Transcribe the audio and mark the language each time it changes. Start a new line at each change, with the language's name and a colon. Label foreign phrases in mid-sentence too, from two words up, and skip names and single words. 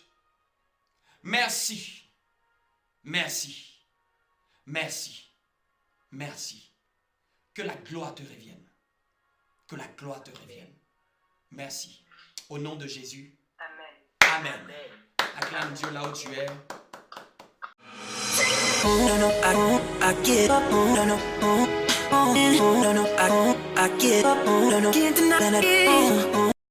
French: Merci. Merci. Merci. Merci. Que la gloire te revienne. Que la gloire te revienne. Merci. Au nom de Jésus. Amen. Amen. Acclame Dieu là où tu es.
English: I get up, no, no, no, no, I get up, no, no, can't deny that.